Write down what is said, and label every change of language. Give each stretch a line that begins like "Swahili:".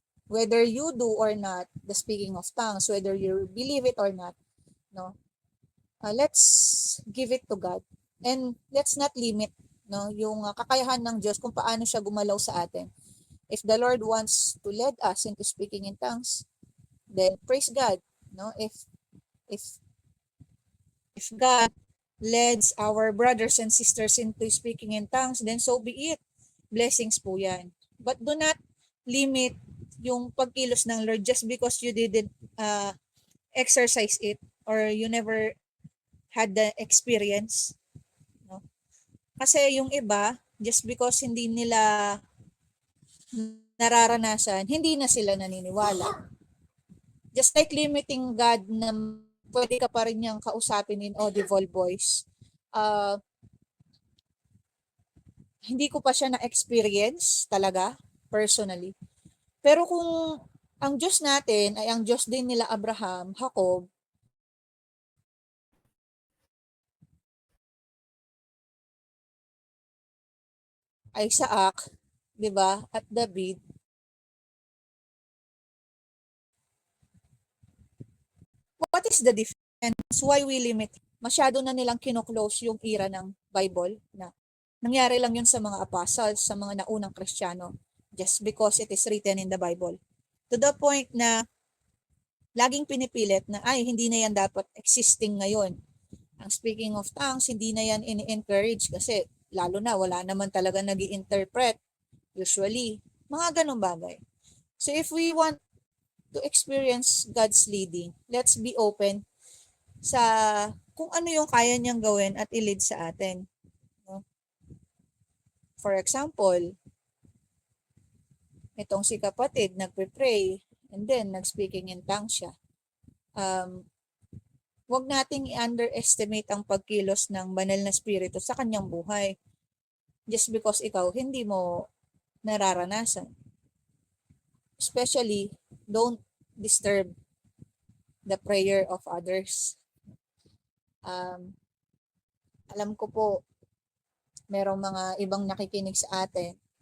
English: Whether you do or not the speaking of tongues, whether you believe it or not, no, let's give it to God. And let's not limit
Filipino: yung kakayahan ng Diyos kung paano siya gumalaw sa atin.
English: If the Lord wants to lead us into speaking in tongues, then praise God. If God leads our brothers and sisters into speaking in tongues, then so be it. Blessings
Filipino: po yan.
English: But do not limit
Filipino: yung pagkilos ng
English: Lord just because you didn't exercise it or you never had the experience.
Filipino: Kasi yung iba,
English: just because
Filipino: hindi nila nararanasan, hindi na sila naniniwala.
English: Just like limiting God
Filipino: na pwede ka pa rin niyang kausapin
English: in audible voice.
Filipino: Hindi ko pa siya na-experience talaga, personally. Pero kung ang Diyos natin ay ang Diyos din nila Abraham, Jacob, Isaac, 'di ba?
English: At David, what is the difference? Why we limit?
Filipino: Masyado na nilang kino-close yung era ng Bible na nangyari lang yun sa mga apostles, sa mga naunang Kristiyano,
English: just because it is written in the Bible.
Filipino: To the point na laging pinipilit na ay hindi na yan dapat existing ngayon. Ang speaking of tongues, hindi na yan ini-encourage kasi lalo na wala naman talaga nag-i-interpret usually. Mga ganong bagay.
English: So if we want to experience God's leading, let's be open
Filipino: sa kung ano yung kaya niyang gawin at i-lead sa atin. For example, itong si kapatid nagpe-pray
English: and then
Filipino: nag-speaking in tongues siya. Huwag nating i-underestimate ang pagkilos ng banal na spirito sa kanyang buhay
English: just because
Filipino: ikaw hindi mo nararanasan.
English: Especially, don't disturb the prayer of others.
Filipino: Alam ko po, merong mga ibang nakikinig sa atin.